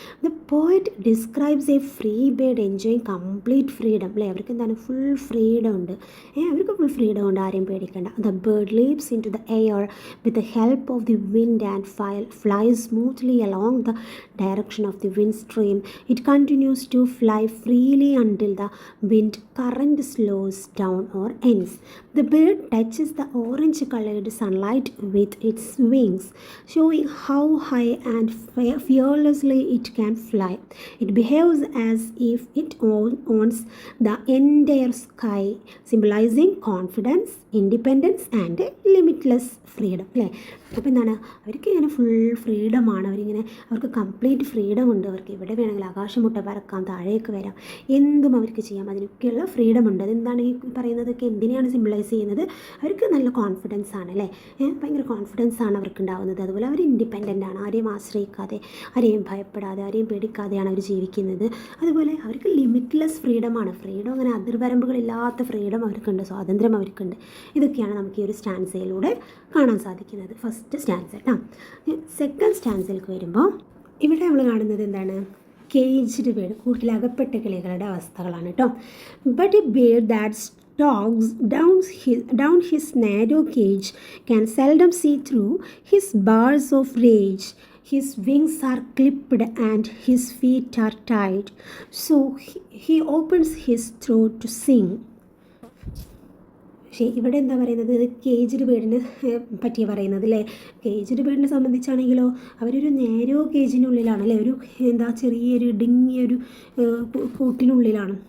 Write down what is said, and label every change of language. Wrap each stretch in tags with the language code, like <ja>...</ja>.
<en>The poet describes a free bird enjoying complete freedom, അല്ലേ.</en> <ml>അവർക്ക് full freedom ഉണ്ട്, അവർക്ക് ഫുൾ ഫ്രീഡം ഉണ്ട്, ആരെയും പേടിക്കേണ്ട.</ml> <en>The bird leaps into the air with the help of the wind and flies smoothly along the direction of the wind stream. It continues to fly freely until the wind, current slows down or ends. The bird touches the orange-colored sunlight with its wings, showing how high and fearlessly it can fly. It behaves as if it owns the entire sky, symbolizing confidence, independence and limitless freedom.</en> <ml>അല്ലേ? അപ്പോൾ എന്താണ്, അവർക്ക് ഇങ്ങനെ full ഫ്രീഡമാണ്. അവർക്ക് complete freedom ഉണ്ട്. അവർക്ക് എവിടെ വേണമെങ്കിലും ആകാശം മുട്ട പറക്കാം, താഴേക്ക് വരാം, എന്തും അവർക്ക് ചെയ്യാം. അതിനൊക്കെയുള്ള ഫ്രീഡം ഉണ്ട്. അതെന്താണ് ഈ പറയുന്നതൊക്കെ എന്തിനെയാണ് സിംബലൈസ് ചെയ്യുന്നത്? അവർക്ക് നല്ല കോൺഫിഡൻസ് ആണ് അല്ലേ? ഭയങ്കര കോൺഫിഡൻസ് ആണ് അവർക്ക് ഉണ്ടാകുന്നത്. അതുപോലെ അവർ ഇൻഡിപെൻഡൻ്റ് ആണ്. ആരെയും ആശ്രയിക്കാതെ, ആരെയും ഭയപ്പെടാതെ, ആരെയും പേടിക്കാതെയാണ് അവർ ജീവിക്കുന്നത്. അതുപോലെ അവർക്ക് ലിമിറ്റ്ലെസ് ഫ്രീഡമാണ്. ഫ്രീഡം അങ്ങനെ അതിർവരമ്പുകളില്ലാത്ത ഫ്രീഡം അവർക്കുണ്ട്, സ്വാതന്ത്ര്യം അവർക്കുണ്ട്. ഇതൊക്കെയാണ് നമുക്ക് ഈ ഒരു സ്റ്റാൻസയിലൂടെ കാണാൻ സാധിക്കുന്നത്. ഫസ്റ്റ് സ്റ്റാൻസ കേട്ടോ. സെക്കൻഡ് സ്റ്റാൻസയിലേക്ക് വരുമ്പോൾ ഇവിടെ നമ്മൾ കാണുന്നത് എന്താണ്? കേജ്ഡ് ബേർഡ്, കൂട്ടിലകപ്പെട്ട കിളികളുടെ അവസ്ഥകളാണ് കേട്ടോ.</ml> <en>But a bird that stalks down his narrow cage can seldom see through his bars of rage. His wings are clipped and his feet are tied, so he opens his throat to sing.</en> <ml>പക്ഷേ ഇവിടെ എന്താ പറയുന്നത്? Caged ബേർഡിനെ പറ്റിയാണ് പറയുന്നത് അല്ലേ? Caged ബേർഡിനെ സംബന്ധിച്ചാണെങ്കിലോ അവരൊരു നേരോ കേജിനുള്ളിലാണ് അല്ലേ? ഒരു ചെറിയൊരു ഇടുങ്ങിയൊരു കൂട്ടിനുള്ളിലാണ്.</ml>